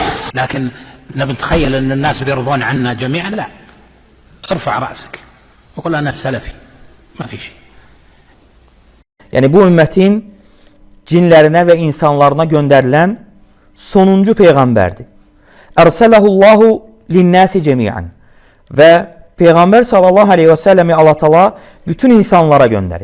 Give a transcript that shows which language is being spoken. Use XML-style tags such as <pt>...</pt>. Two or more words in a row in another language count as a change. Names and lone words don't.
<ar>لكن نتخيل أن الناس بيرضون عنا جميعا، لا. ارفع رأسك وقل أنا سلفي، ما في شيء.</ar> <tr>Yani bu ümmetin cinlerine ve insanlarına gönderilen sonuncu peygamberdi.</tr> <ar>أرسله الله للناس جميعا.</ar> <tr>Ve Peygamber sallallahu aleyhi ve sellemi Allah Teala bütün insanlara gönderip.</tr>